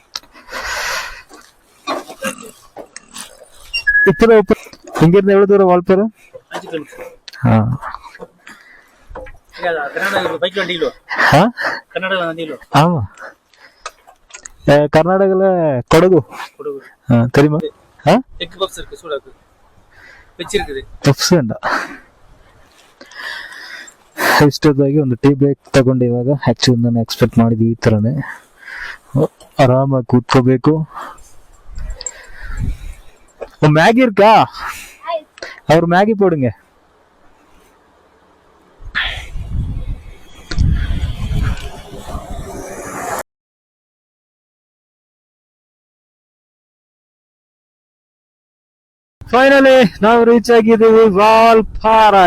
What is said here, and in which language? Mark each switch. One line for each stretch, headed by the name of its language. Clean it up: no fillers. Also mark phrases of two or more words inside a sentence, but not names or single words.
Tamil: இங்க இருந்து எவ்வளவு தூரம் வால்பாறை? ஆமா, கர்நாடகால கொடகு தெரியுமா?
Kannada: ಇಷ್ಟೊತ್ತಾಗಿ ಒಂದು
English: tea break
Kannada: ತಗೊಂಡು ಇವಾಗ ಆಕ್ಚುಲಿ ನಾನು ಎಕ್ಸ್ಪೆಕ್ಟ್ ಮಾಡಿದ್ದು ಈ ಥರನೇ ಆರಾಮಾಗಿ ಕೂತ್ಕೋಬೇಕು.
Tamil: ಮ್ಯಾಗಿ இருக்கா? அவர் மேகி போடுங்க.
Kannada: ಫೈನಲಿ ನಾವು ರೀಚ್ ಆಗಿದ್ದೀವಿ ವಾಲ್ಪಾறை.